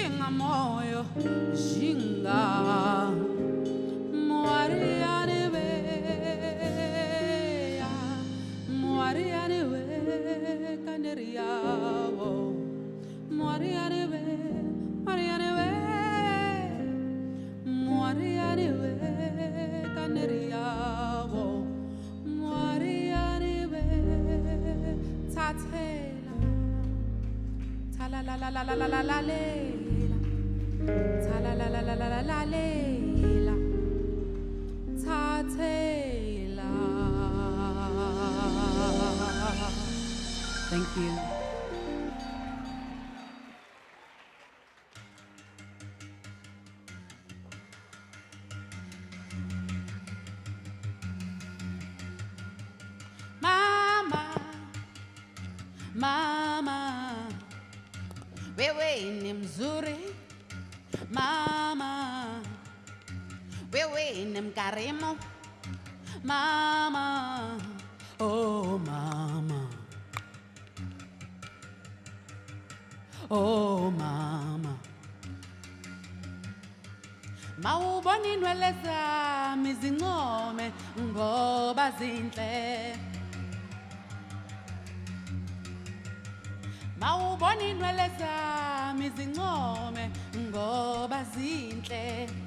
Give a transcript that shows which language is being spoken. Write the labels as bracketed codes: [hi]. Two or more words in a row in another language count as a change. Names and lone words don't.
[en] moyo jinga Moariane we Caneria Moariane we Caneria Moariane we Tatela Tala la la la la la la la lela Tala la la la la la la lela Tatela. Thank you. [sw] Mama, mama, wewe ni mzuri. Mama, wewe ni mkarimu. Mama, oh mama, oh mama. [zu] Mawubona inwele zami zincome ngoba zinhle. Mawubona inwele zami zincome ngoba zinhle.